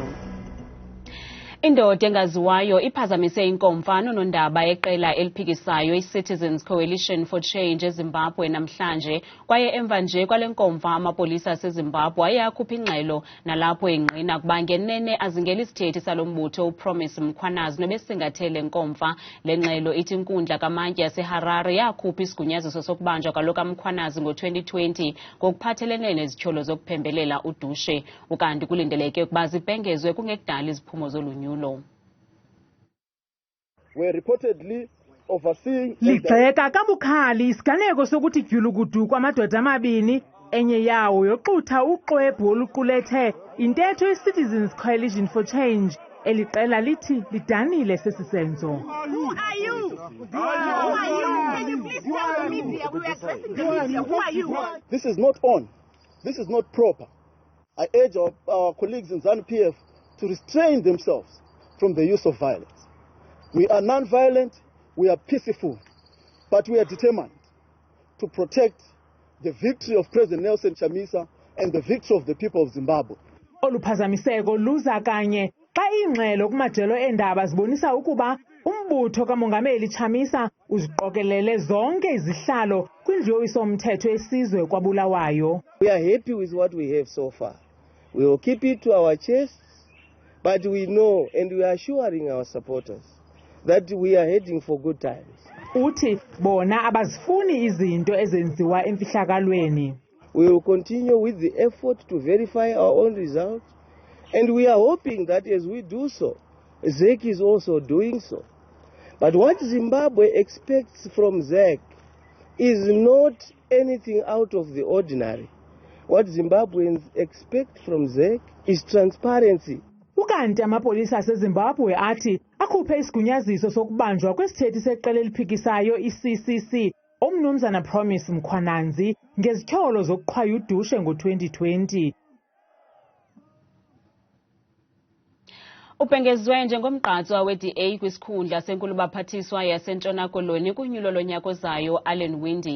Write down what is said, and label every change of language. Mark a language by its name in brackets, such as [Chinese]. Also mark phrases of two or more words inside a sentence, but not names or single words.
[Xhosa] Indoda engaziwayo iphazamise inkomfa nonondaba eqela eliphikisayo i-Citizens Coalition for Change eZimbabwe namhlanje kwaye emva nje kwale nkomfa amapolisa aseZimbabwe ayakhupha ingxelo nalapho ingqina kuba ngenene azingela isithethi salombutho uPromise Mkwananzi nobesingathele nkomfa. Le ngxelo ithi inkundla kamantyi yaseHarare yakhupha isigunyaziso sokubanjwa kwaloka Mkwananzi ngo-2020 ngokuphathelene nezityholo zokuphembelela udushe ukanti kulindeleke ukuba zibhengezwe kungekudala iziphumo zolunyu. [English] Were reportedly overseeing [Xhosa] ligxeka kabukhali isiganeko sokuthi dyulukudu kwamadoda amabini enye yawo yoxutha uxwebhu oluqulethe intetho ye-Citizens Coalition for Change eliqela lithi lidanile sesi senzo. [English] Who are you? Who are you? Can you please tell the media? We are addressing the media. Who are you? This is not on. This is not proper. I urge our colleagues in ZANU-PF to restrain themselves from the use of violence. We are non-violent, we are peaceful, but we are determined to protect the victory of President Nelson Chamisa and the victory of the people of Zimbabwe. [Xhosa] Oluphazamiseko luza kanye xa ingxelo kumajelo endaba zibonisa ukuba umbutho kamongameli Chamisa uziqokelele zonke izihlalo kwindlu yowiso-mthetho yesizwe kwaBulawayo. [English] We are happy with what we have so far. We will keep it to our chests. But we know and we are assuring our supporters that we are heading for good times. [Xhosa] Uthi bona abazifuni izinto ezenziwa emfihlakalweni. [English] We will continue with the effort to verify our own results, and we are hoping that as we do so, ZEC is also doing so. But what Zimbabwe expects from ZEC is not anything out of the ordinary. What Zimbabweans expect from ZEC is transparency. [Xhosa] Ukanti amapolisa aseZimbabwe athi akhuphe isigunyaziso sokubanjwa kwesithethi seqela eliphikisayo i-CCC omnumzana Promise Mkwananzi ngezityholo zokuqhwaya udushe ngo-2020. Ubhengezwe njengomgqatswa we-DA kwisikhundla senkulu baphathiswa yaseNtshona Koloni kunyulo lonyaka ozayo Winde.